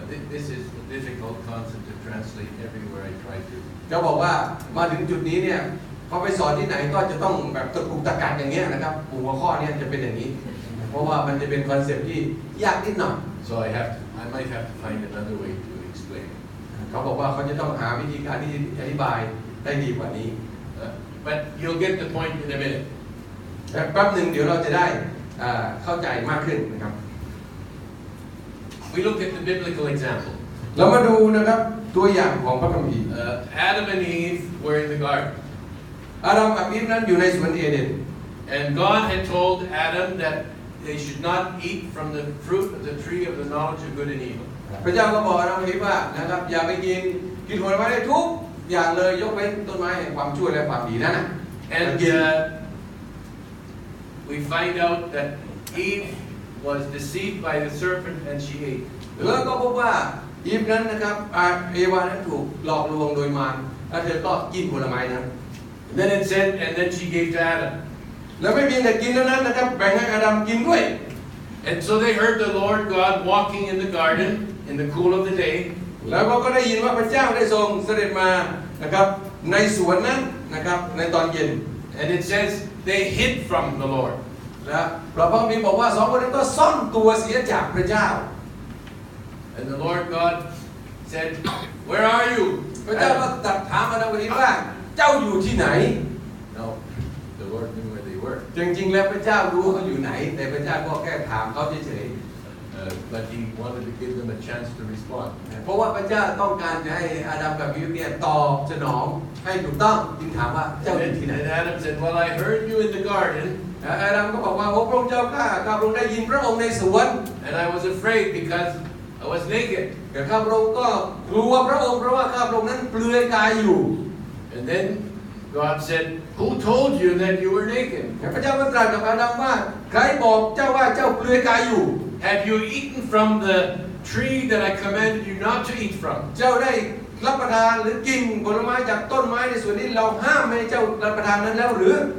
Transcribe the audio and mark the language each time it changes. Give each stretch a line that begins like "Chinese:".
English: This is a difficult concept to translate everywhere I try to.
Thai: จะบอกว่ามาถึงจุดนี้เนี่ยพอไปสอนที่ไหนก็จะต้องแบบตะกุกตะกักอย่างเงี้ยนะครับหัวข้อนี้จะเป็นอย่างนี้เพราะว่ามันจะเป็นคอนเซ็ปต์ที่ยากนิดหน่อย
English: So I might have to find another way to explain.
Thai: เขาบอกว่าเขาจะต้องหาวิธีการที่อธิบายได้ดีกว่านี้
English: But you'll get the point in a minute.
Thai: แป๊บหนึ่งเดี๋ยวเราจะได้เข้าใจมากขึ้นนะครับ
English: We look at the biblical example.
Thai: เรามาดูนะครับตัวอย่างของพระคัมภีร์
English: Adam and Eve were in the garden.
Thai: อาดัมกับอีฟนั้นอยู่ในสวนเอเดน
English: And God had told Adam that they should not eat from the fruit of the tree of the knowledge of good and evil.
Thai: พระเจ้าก็บอกอาดัมกับอีฟว่านะครับอย่าไปกินผลไม้ได้ทุกอย่างเลยยกเว้นต้นไม้แห่งความชั่วและความดีนั่นนะ
English: And we find out that Eve was deceived by the serpent and she ate.
Thai: แล้วก็พบว่าอีฟนั้นนะครับเอวานั้นถูกหลอกลวงโดยมารแล้วเธอก็กินผลไม้นั้น
English: Then it said, and then she gave to Adam.
Thai: แล้วไม่เพียงแต่กินเท่านั้นนะครับแบ่งให้อาดัมกินด้วย
English: And so they heard the Lord God walking in the garden in the cool of the day.
Thai: แล้วก็ได้ยินว่าพระเจ้าได้ทรงเสด็จมานะครับในสวนนั้นนะครับในตอนเย็น
English: And it says they hid from the Lord.
Thai: นะพระคัมภีร์บอกว่าสองคนนั้นก็ซ่อนตัวเสียจากพระเจ้า
English: And the Lord God said, Where are you?
Thai: พระเจ้าก็ตรัสถามอาดัมกับอีฟว่าเจ้าอยู่ที่ไหน
English: No, the Lord knew where they were.
Thai: จริงๆแล้วพระเจ้ารู้เขาอยู่ไหนแต่พระเจ้าก็แค่ถามเขาเฉย
English: But He wanted to give them a chance to respond.
Thai: ๆเพราะว่าพระเจ้าต้องการจะให้อาดัมกับอีฟเนี่ยตอบสนองให้ถูกต้องจึงถามว่าเจ้าอยู่ที่ไหน
English: And Adam said, Well, I heard you in the garden.
Thai: อาดัมก็บอกว่าพระองค์เจ้าข้าพระองค์ได้ยินพระองค์ในสวน
English: And I was afraid because I was naked.
Thai: แต่ข้าพระองค์ก็กลัวพระองค์เพราะว่าข้าพระองค์นั้นเปลือยกายอยู่
English: And then God said, Who told you that you were naked?
Thai: พระเจ้าก็ตรัสกับอาดัมว่าใครบอกเจ้าว่าเจ้าเปลือยกายอยู่
English: Have you eaten from the tree that I commanded you not to eat from?
Thai: เจ้าได้รับประทานหรือกินผลไม้จากต้นไม้ในสวนนี้เราห้ามไม่ให้เจ้ารับประทานนั้นแล้วหรือ